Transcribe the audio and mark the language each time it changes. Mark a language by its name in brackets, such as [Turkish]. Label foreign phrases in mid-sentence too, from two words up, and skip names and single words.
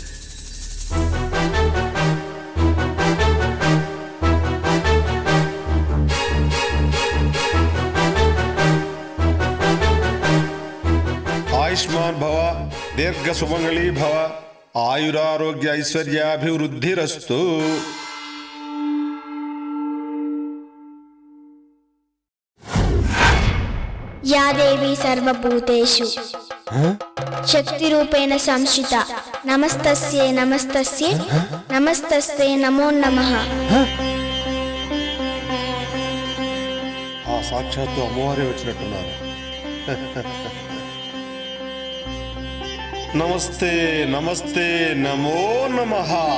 [Sanskrit] ఆయుష్మాన్ భవ, దీర్ఘ సుమంగళీ భవ, ఆయురారోగ్య ఐశ్వర్యాభివృద్ధిరస్తు. या देवी सर्वभूतेषु शक्तिरूपेण संश्रिता नमस्तस्यै नमस्तस्यै नमस्तस्यै नमो नमः. [Telugu] ఆ సాక్షాత్తు అమ్మవారే వచ్చినట్టున్నారు. [Sanskrit] నమస్తే నమస్తే నమో నమః.